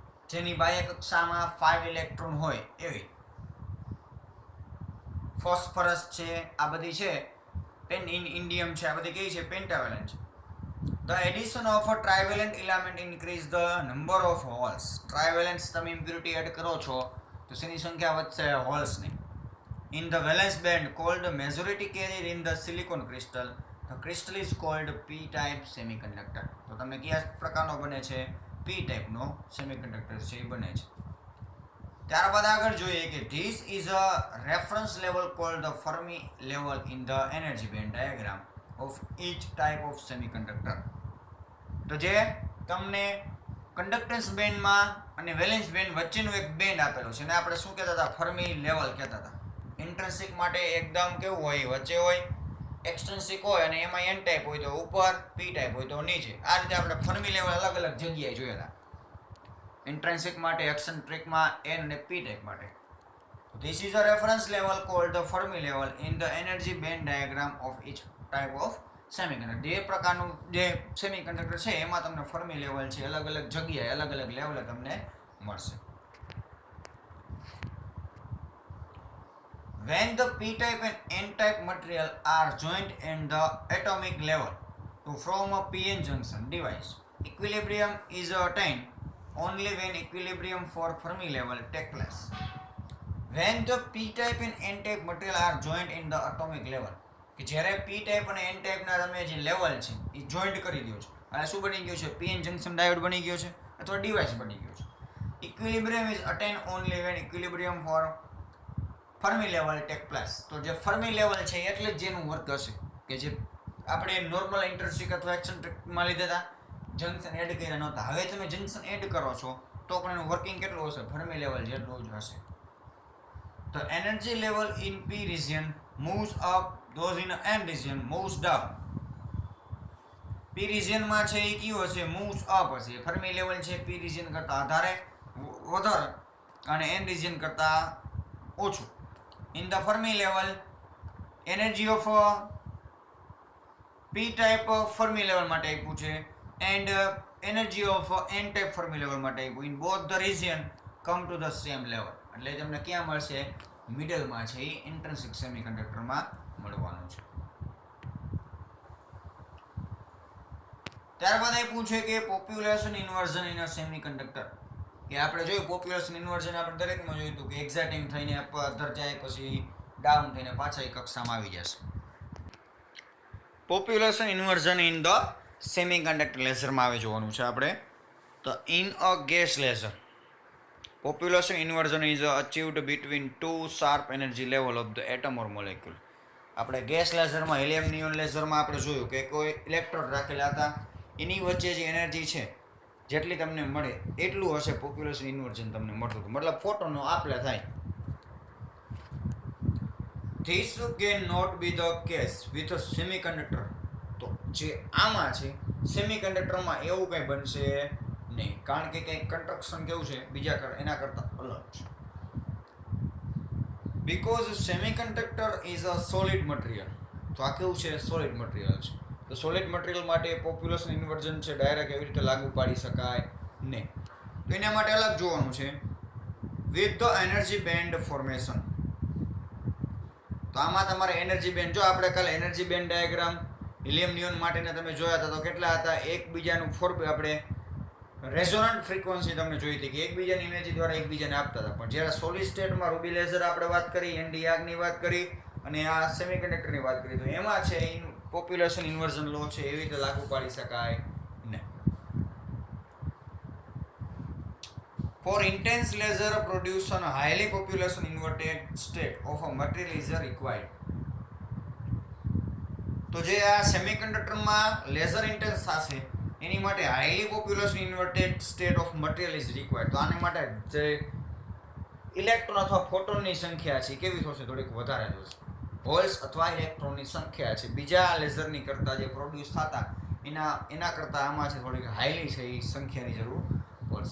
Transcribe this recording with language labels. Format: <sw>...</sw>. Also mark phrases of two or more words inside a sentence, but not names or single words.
<gu>જેની બાહ્ય કક્ષામાં 5 ઇલેક્ટ્રોન હોય એવી. ફોસ્ફરસ છે, આ બધી છે, ઇન્ડિયમ છે, આ બધી કઈ છે? પેન્ટાવેલેન્ટ છે.</gu> <en>The addition of a trivalent element increase the number of holes.</en> <gu>Trivalent તમે impurity એડ કરો છો તો શેની સંખ્યા વધશે? હોલ્સની.</gu> <en>In the valence band called majority carrier in the silicon crystal, the crystal is called p-type semiconductor.</en> <gu>તો તમને કયા પ્રકારનો બને છે? p-type નો સેમિકન્ડક્ટર છે એ બને છે. ત્યારબાદ આગળ જોઈએ કે</gu> <en>this is a reference level called the Fermi level in the energy band diagram of each type of semiconductor.</en> <gu>તો જે તમને</gu> <en>conductance bandમાં</en> <gu>અને</gu> <en>valence band</en> <gu>વચ્ચેનું એક બેન્ડ આપેલું છે ને આપણે શું કહેતા હતા?</gu> <en>Fermi level</en> <gu>કહેતા હતા. ઇન્ટ્રિન્સિક માટે એકદમ કેવું હોય? વચ્ચે હોય. એક્સટ્રિન્સિક હોય અને એમાં</gu> <en>n type</en> <gu>હોય તો ઉપર,</gu> <en>p type</en> <gu>હોય તો નીચે. આ રીતે આપણે</gu> <en>Fermi level</en> <gu>અલગ અલગ જગ્યાએ જોયેલા. ઇન્ટ્રિન્સિક માટે, એક્સેન્ટ્રિકમાં એન અને</gu> <en>p type</en> <gu>માટે.</gu> <en>This is a reference level called the Fermi level in the energy band diagram of each type of semiconductor.</en> <gu>જે પ્રકારનું જે સેમિકન્ડક્ટર છે એમાં તમને</gu> <en>Fermi level</en> <gu>છે, અલગ અલગ જગ્યાએ અલગ અલગ લેવલે તમને મળશે.</gu> <en>When the p-type and n-type material are joined in the atomic level to form a p-n junction device, equilibrium is attained only when equilibrium for Fermi level take place. When the p-type and n-type material are joined in the atomic level,</en> <gu>કે જ્યારે p-type અને n-type ના તમે જે લેવલ છે એ જોઈન્ટ કરી દો છો, આ શું બની ગયું છે?</gu> <en>p-n junction diode</en> <gu>બની ગયો છે અથવા ડિવાઇસ બની ગયો છે.</gu> <en>Equilibrium is attained only when equilibrium for Fermi level take place.</en> <gu>તો જે</gu> <en>Fermi level</en> <gu>છે એટલે જ જેનું વર્ક હશે કે જે આપણે</gu> <en>normal interstic</en> <gu>અથવા એક્સેન્ટ્રિકમાં લીધા હતા,</gu> <en>junction add</en> <gu>કર્યા નહોતા. હવે તમે</gu> <en>junction add</en> <gu>કરો છો તો પણ એનું વર્કિંગ કેટલું હશે?</gu> <en>Fermi level</en> <gu>જેટલું જ હશે.</gu> <en>The energy level in p region moves up, those in n region moves down. p region</en> <gu>માં છે એ કયું હશે?</gu> <en>moves up હશે. Fermi level</en> <gu>છે</gu> <en>p region</en> <gu>કરતા વધારે અને</gu> <en>n region</en> <gu>કરતા ઓછું.</gu> <en>In the Fermi level, energy of p-type Fermi level</en> <gu>માટે આપ્યું છે</gu> <en>and energy of n-type Fermi level</en> <gu>માટે આપ્યું.</gu> <en>In both the region come to the same level.</en> <gu>એટલે તમને ક્યાં મળશે? મિડલમાં છે એ</gu> <en>intrinsic semiconductorમાં</en> <gu>મળવાનું છે. ત્યારબાદ આપ્યું છે કે</gu> <en>population inversion in a semiconductor.</en> <gu>કે આપણે જોયું</gu> <en>population inversion</en> <gu>આપણે દરેકમાં જોયું હતું કે એક્ઝાઇટિંગ થઈને અધર જાય પછી ડાઉન થઈને પાછા એ કક્ષામાં આવી જશે.</gu> <en>population inversion in the semiconductor laserમાં</en> <gu>આવે જોવાનું છે આપણે.</gu> <en>તો in a gas laser population inversion is achieved between two sharp energy level of the atom or molecule.</en> <gu>આપણે</gu> <en>gas laserમાં helium neon laserમાં</en> <gu>આપણે જોયું કે કોઈ ઇલેક્ટ્રોડ રાખેલા હતા, એની વચ્ચે જે એનર્જી છે જેટલી તમને મળે એટલું હશે</gu> <en>population inversion</en> <gu>તમને મળતું હતું. મતલબ ફોટોનનો આપલે થાય.</gu> <en>This can not be the case with a semiconductor.</en> <gu>તો જે આમાં છે સેમિકન્ડક્ટરમાં એવું કંઈ બનશે નહીં, કારણ કે કંઈક કન્સ્ટ્રક્શન કેવું છે બીજા એના કરતાં અલગ છે.</gu> <en>Because semiconductor is a solid material.</en> <gu>તો આ કેવું છે?</gu> <en>solid material</en> <gu>છે. તો</gu> <en>solid material</en> <gu>માટે</gu> <en>population inversion</en> <gu>છે ડાયરેક્ટ એવી રીતે લાગુ પાડી શકાય નહીં. તો એના માટે અલગ જોવાનું છે</gu> <en>with the energy band formation.</en> <gu>તો આમાં તમારે</gu> <en>energy band,</en> <gu>જો આપણે કાલે</gu> <en>energy band diagram helium neon</en> <gu>માટેના તમે જોયા હતા તો કેટલા હતા? એકબીજાનું આપણે</gu> <en>resonant frequency</en> <gu>તમને જોઈ હતી કે એકબીજાની એનર્જી દ્વારા એકબીજાને આપતા હતા. પણ જ્યારે</gu> <en>solid stateમાં ruby laser</en> <gu>આપણે વાત કરી, એનડી યાગની વાત કરી અને આ સેમિકન્ડક્ટરની વાત કરી, તો એમાં છે</gu> <en>population inversion</en> <gu>લો છે એવી રીતે લાગુ પાડી શકાય નહીં.</gu> <en>For intense laser production, highly population inverted state of a material is required.</en> <gu>તો જે આ સેમિકન્ડક્ટરમાં</gu> <en>laser intense</en> <gu>થશે એની માટે</gu> <en>highly population inverted state of material is required.</en> <gu>તો આની માટે જે ઇલેક્ટ્રોન અથવા ફોટોનની સંખ્યા છે કેવી થશે? થોડીક વધારે થશે. હોલ્સ અથવા ઇલેક્ટ્રોનની સંખ્યા છે બીજા લેઝરની કરતાં જે પ્રોડ્યુસ થતા એના કરતાં આમાં છે થોડીક હાઈલી છે એ સંખ્યાની જરૂર પડશે.</gu>